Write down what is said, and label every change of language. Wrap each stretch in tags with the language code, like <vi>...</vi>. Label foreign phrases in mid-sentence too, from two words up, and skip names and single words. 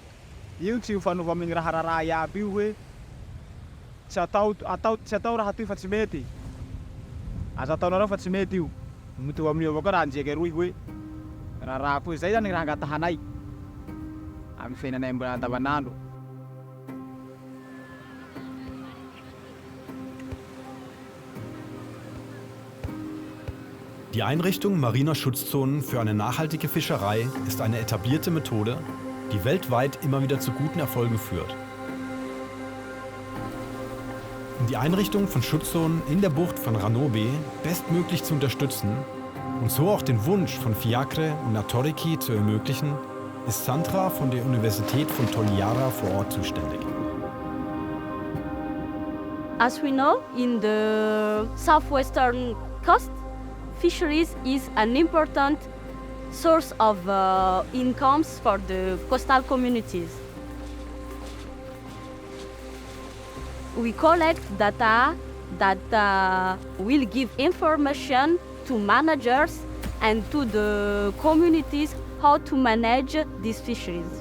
<mg>Io tsy ho fanova amin'ny raha iaby io hoe tsy atao raha ty fa tsy mety. Azo ataonareo fa tsy mety io. Mitovy amin'io avao koa raha anjeky roy hoe raha koa zay zany raha angatahanay amin'ny fiainanay mbola andavanandro.</mg> <de>Die Einrichtung mariner Schutzzonen für eine nachhaltige Fischerei ist eine etablierte Methode, die weltweit immer wieder zu guten Erfolgen führt. Um die Einrichtung von Schutzzonen in der Bucht von Ranobe bestmöglich zu unterstützen und so auch den Wunsch von Fiacre und Naturikie zu ermöglichen, ist Sandra von der Universität von Toliara vor Ort zuständig.</de> <en>As we know, in the southwestern coast, fisheries is an important source of incomes for the coastal communities. We collect data that will give information to managers and to the communities how to manage these fisheries.</en>